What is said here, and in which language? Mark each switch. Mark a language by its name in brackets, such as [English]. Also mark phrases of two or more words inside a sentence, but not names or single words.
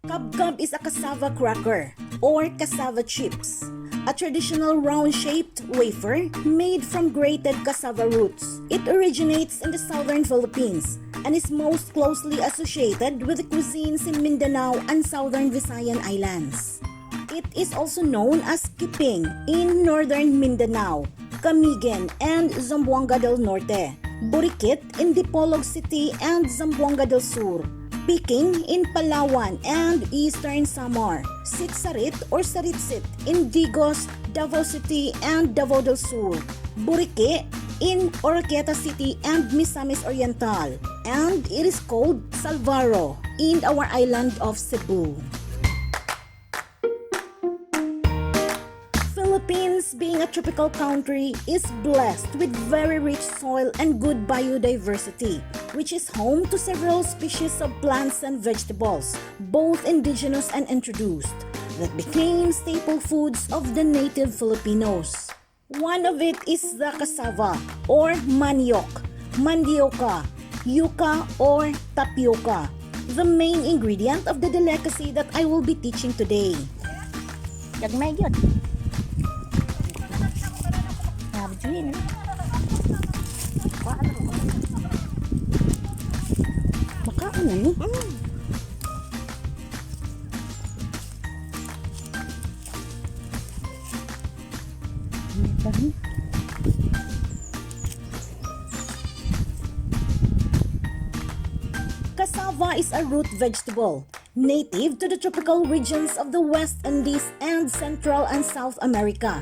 [English] Kab-Kab is a cassava cracker or cassava chips, a traditional round-shaped wafer made from grated cassava roots. It originates in the southern Philippines and is most closely associated with the cuisines in Mindanao and southern Visayan Islands. It is also known as Kiping in northern Mindanao, Camiguin and Zamboanga del Norte, Burikit in Dipolog City and Zamboanga del Sur, Piking in Palawan and Eastern Samar, Sitsarit or Saritsit in Digos, Davao City and Davao del Sur, Buriki in Oroquieta City and Misamis Oriental, and it is called Salvaro in our island of Cebu. Philippines, being a tropical country, is blessed with very rich soil and good biodiversity, which is home to several species of plants and vegetables, both indigenous and introduced, that became staple foods of the native Filipinos. One of it is the cassava or maniok, mandioca, yuca or tapioca, the main ingredient of the delicacy that I will be teaching today. [Filipino] Dagmay yun. Sabi Baka ano ni? [English] Cassava is a root vegetable, native to the tropical regions of the West Indies and Central and South America.